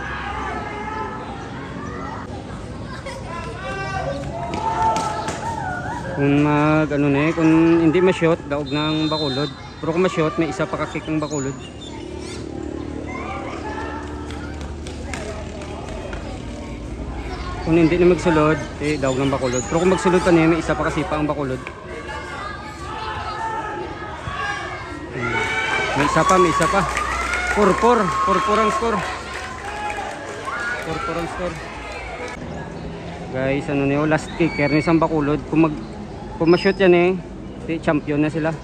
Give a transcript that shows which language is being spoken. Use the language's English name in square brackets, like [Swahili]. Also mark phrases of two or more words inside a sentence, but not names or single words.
[Hiligaynon] Kung mag ano na eh, kung hindi ma-shot, daog ng Bacolod. Pero kung ma-shot, may isa pa ka-kick ng Bacolod. Kung hindi na magsulod, daog ng Bacolod. Pero kung magsulod pa niya, may isa pa kasi pa ang Bacolod. May isa pa, may isa pa. 4-4. 4-4 ang score. 4-4 ang score. Guys, ano niyo, [English] last kicker [Hiligaynon] ni isang Bacolod. Kung ma-shoot yan champion na sila.